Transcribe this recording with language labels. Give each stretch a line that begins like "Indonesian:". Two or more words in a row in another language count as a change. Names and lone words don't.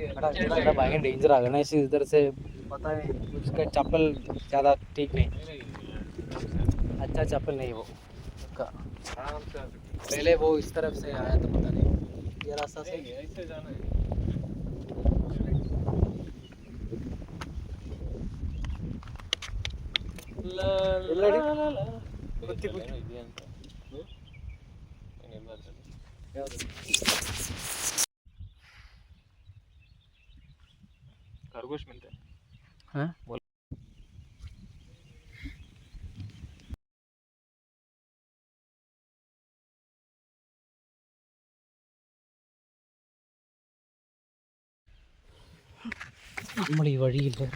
Hindi: बड़ा भयंकर डेंजर है गणेश इधर से पता है उसका चप्पल ज़्यादा ठीक नहीं अच्छा चप्पल नहीं वो उसका आराम से आ सकते पहले वो इस तरफ से आया तो पता नहीं ये रास्ता से हैं। ऐसे जाना है ला ला ला ला कुत्ती कुत्ती
Kannada: ಇದೆ ಅಂತ ಏನಿಲ್ಲ ಅದು
Hindi: खरगोश मिलते हैं
Malayalam: हाँ നമ്മൾ ഈ വഴിയിൽ